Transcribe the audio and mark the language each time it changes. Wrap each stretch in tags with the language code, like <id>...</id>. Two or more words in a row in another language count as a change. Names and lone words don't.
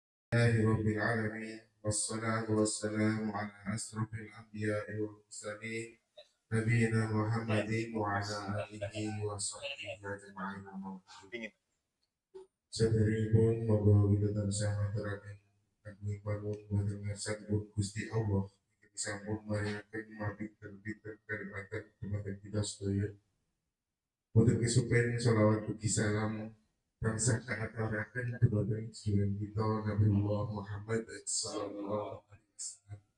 <ar>لله رب العالمين والصلاة والسلام على أشرف الأنبياء والمرسلين نبينا محمد وعلى آله وصحبه أجمعين.</ar> <jv>Saderipun monggo kita tansah maturaken kagem panuwun wonten ngarsanipun Gusti Allah ingkang sampun maringaken mabiten-biten kalimaten dumateng kita sedaya. Boten kesupen sholawat ugi salam tansah kaaturaken dumateng sedherek kita Nabiullah Muhammad</jv> <ar>صلى الله عليه وسلم.</ar>